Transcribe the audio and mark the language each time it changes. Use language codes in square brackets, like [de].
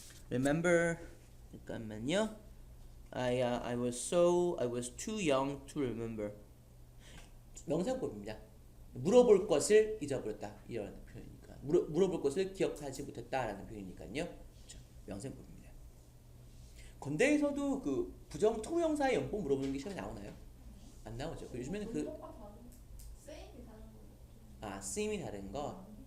[ko] remember 잠깐만요. [en] I was too young to remember. [ko] 명사법입니다. 물어볼 것을 잊어버렸다 이런 표현이니까 물어볼 것을 기억하지 못했다라는 표현이니까요. 그렇죠? 명사법입니다. 건대에서도 그 부정 투부정사의 용법 물어보는 게 시험에 나오나요? 안 나오죠. 요즘에는 쓰임이 다른 거.